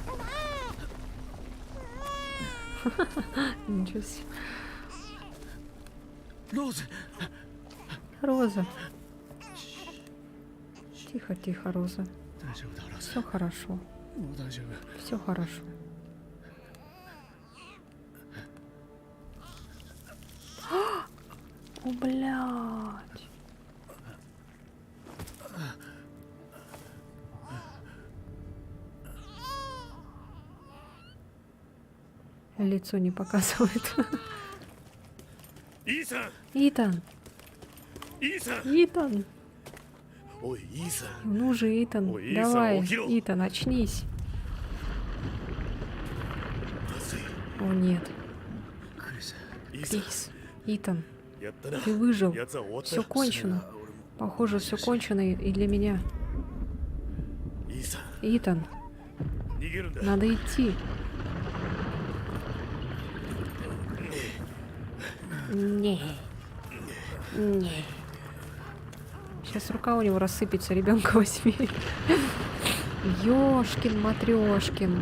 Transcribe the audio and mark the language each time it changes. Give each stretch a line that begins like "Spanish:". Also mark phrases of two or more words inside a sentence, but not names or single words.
Russian: Ничего себе. ローズ、 Роза. Тихо, тихо, Роза.
Japanese: 大丈夫だローズ、
Russian: Все хорошо.
Japanese: もう大丈夫。
Russian: Все хорошо. О, блядь. Лицо не показывает. イーサン、 Итан, イーサン、 Итан.
Japanese: おいイーサン、
Russian: Ну же, Итан, Ой, давай, Итан, Охиро. Итан, очнись.
Japanese: まずい。
Russian: О, нет. クリス、イーサン、 Крис, Итан,
Japanese: やったな。
Russian: ты выжил.
Japanese: やつは終わった
Russian: Все
Japanese: よ。
Russian: кончено. Похоже, все кончено и для меня. イーサン、 Итан,
Japanese: 逃げるんだ。
Russian: надо идти. Не. Не. Сейчас рука у него рассыпется, ребенка возьми. Ёшкин, Матрёшкин.